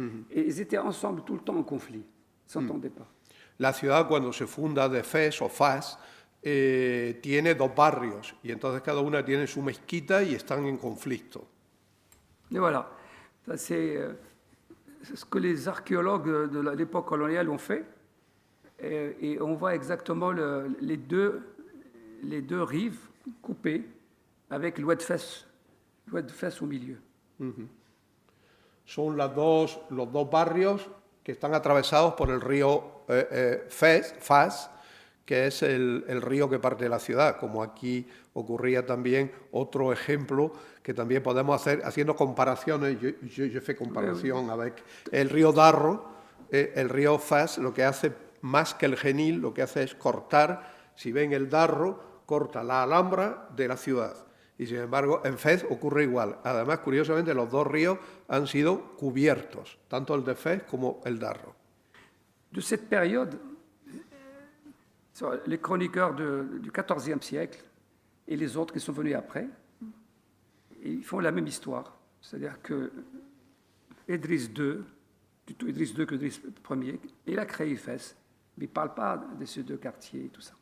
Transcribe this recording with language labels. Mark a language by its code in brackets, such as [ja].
[fr] Et ils étaient ensemble tout le temps en conflit, ils ne s'entendaient pas. [es] La ciudad, cuando se funda de Fès o Fas, tiene 2 barrios y entonces cada una tiene su mezquita y están en conflicto. [fr] Et voilà, c'est ce que les archéologues de l'époque coloniale ont fait, et on voit exactement les deux rives coupées avec l'oued Fès au milieu. [es] son los dos barrios que están atravesados por el río Fas, que es el río que parte de la ciudad, como aquí ocurría también otro ejemplo que también podemos hacer, haciendo comparaciones, yo fais comparación avec el río Darro, el río Fas, lo que hace más que el Genil, lo que hace es cortar, si ven el Darro, corta la Alhambra de la ciudad. Y sin embargo, en Fez ocurre igual. Además, curiosamente, los dos ríos han sido cubiertos, tanto el de Fez como el Darro. [fr] De cette période, les chroniqueurs du XIVe siècle et les autres qui sont venus après, ils font la même histoire. C'est-à-dire que Idriss II, plutôt Idriss II que Idriss Ier, il a créé Fès, mais il ne parle pas de ces deux quartiers et tout ça.